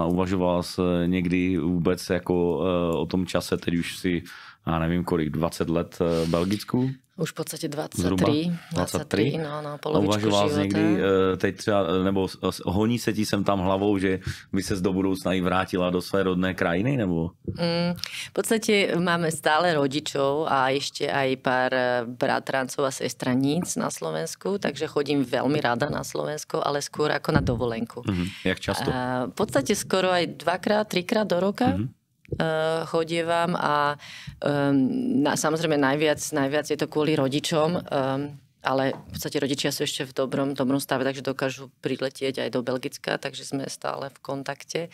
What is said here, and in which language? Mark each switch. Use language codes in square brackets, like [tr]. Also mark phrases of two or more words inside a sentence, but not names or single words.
[cs] Uvažoval jsi někdy vůbec jako o tom čase, teď už si, já nevím kolik, 20 let v Belgicku? [sk] Už v podstate 23. [cs] Zhruba 23. No, polovičku uvažoval života. Někdy teď třeba, nebo honí se ti sem tam hlavou, že by ses do budoucna i vrátila do své rodné krajiny, nebo? [sk] V podstate máme stále rodičov a ešte aj pár bratrancov a sestraníc na Slovensku, takže chodím veľmi rada na Slovensko, ale skôr ako na dovolenku. [cs] Jak často? [sk] V podstate skoro aj 2-3 krát do roka. Chodievam a samozrejme najviac je to kvôli rodičom, ale v podstate rodičia sú ešte v dobrom stave, takže dokážu priletieť aj do Belgicka, takže sme stále v kontakte.